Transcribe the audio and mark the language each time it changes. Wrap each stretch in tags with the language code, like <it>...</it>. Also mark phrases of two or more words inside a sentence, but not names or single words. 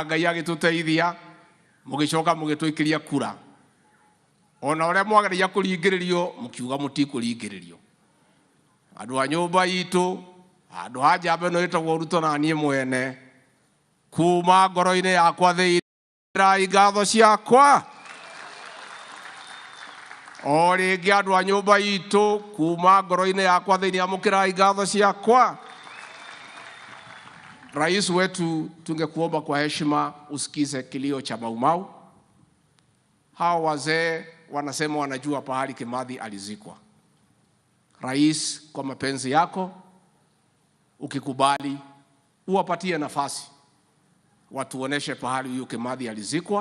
<ki>Ngai agĩtũteithia mũgĩcoka mũgĩtũikĩria kura ona ũrĩa mwageria kũringĩrĩrio mũkiuga mũtikũringĩrĩrio andũ a nyũmba itũ andũ a njamba ĩno ĩtagwo Ruto na niĩ mwene kuma ngoro-inĩ yakwa thĩinĩ ngatho ciakwa o rĩngĩ andũ a nyũmba itũ kuma ngoro-inĩ yakwa thĩinĩ amũkĩrai ngatho ciakwa.</ki> <sw>Rais wetu, tungekuomba kwa heshima usikize kilio cha Maumau. Hao wazee wanasema wanajua pahali Kimathi alizikwa. Rais, kwa mapenzi yako ukikubali uwapatie nafasi watuoneshe pahali huyo Kimathi alizikwa.</sw>